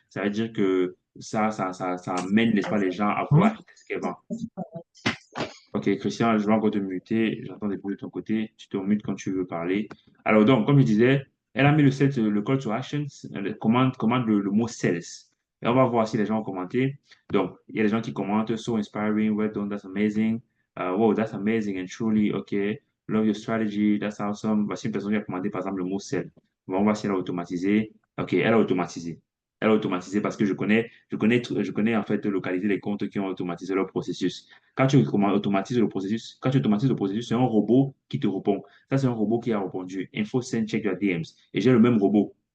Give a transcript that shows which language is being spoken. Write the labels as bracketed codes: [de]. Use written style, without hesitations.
[fr] Ça veut dire que ça amène, n'est-ce pas, les gens à vouloir acheter ce qu'elle vend. Ok, Christian, je vais encore te muter. J'entends des bruits de ton côté. Tu te mutes quand tu veux parler. Alors, donc, comme je disais, elle a mis le call to action, commande le mot sales. Et on va voir si les gens ont commenté. Donc, il y a des gens qui commentent. [en] So inspiring, well done, that's amazing. Wow, that's amazing and truly, okay. Love your strategy, that's awesome. [fr] Voici une personne qui a commandé, par exemple, le mot sell. On va voir si elle a automatisé. Ok, elle a automatisé. Elle a automatisé parce que je connais en fait localiser les comptes qui ont automatisé leur processus. Quand tu automatises le processus, c'est un robot qui te répond. Ça, c'est un robot qui a répondu. [en] Info send check your DMs. [fr] Et j'ai le même robot.